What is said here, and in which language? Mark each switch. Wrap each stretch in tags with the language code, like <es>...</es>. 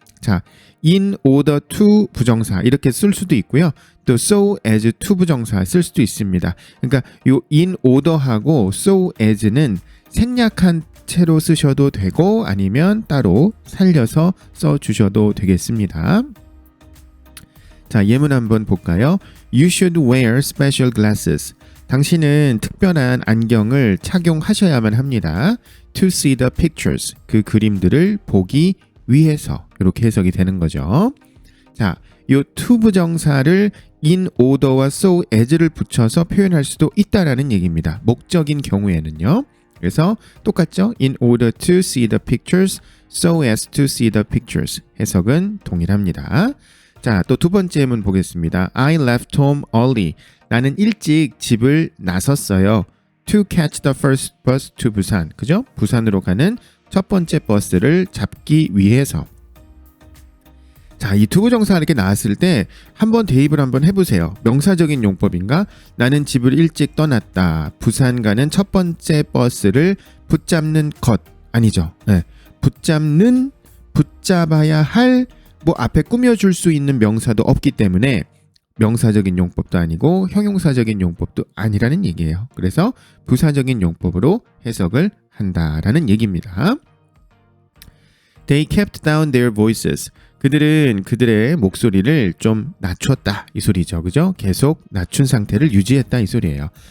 <ko>자, in order to 부정사 이렇게 쓸 수도 있고요. 또 so as to 부정사 쓸 수도 있습니다. 그러니까 요 in order하고 so as는 생략한 채로 쓰셔도 되고 아니면 따로 살려서 써 주셔도 되겠습니다. 자, 예문 한번 볼까요?</ko> <en>You should wear special glasses.</en> <ko>당신은 특별한 안경을 착용하셔야만 합니다.</ko> <en>To see the pictures.</en> <ko>그 그림들을 보기 위해서 이렇게 해석이 되는 거죠. 자, 요 to 부정사를 in order와 so as를 붙여서 표현할 수도 있다라는 얘기입니다. 목적인 경우에는요. 그래서 똑같죠?</ko> <en>In order to see the pictures, so as to see the pictures.</en> <ko>해석은 동일합니다. 자, 또 두 번째 예문 보겠습니다.</ko> <en>I left home early.</en> <ko>나는 일찍 집을 나섰어요.</ko> <en>To catch the first bus to 부산.</en> <ko>그죠? 부산으로 가는 첫 번째 버스를 잡기 위해서. 자, 이 투부정사 이렇게 나왔을 때 한번 대입을 한번 해보세요. 명사적인 용법인가? 나는 집을 일찍 떠났다. 부산 가는 첫 번째 버스를 붙잡는 것. 아니죠. 네. 붙잡아야 할 앞에 꾸며줄 수 있는 명사도 없기 때문에 명사적인 용법도 아니고 형용사적인 용법도 아니라는 얘기예요. 그래서 부사적인 용법으로 해석을 한다라는 얘기입니다.</ko> <en>They kept down their voices.</en> <ko>그들은 그들의 목소리를 좀 낮췄다 이 소리죠. 그죠? 계속 낮춘 상태를 유지했다 이 소리예요.</ko>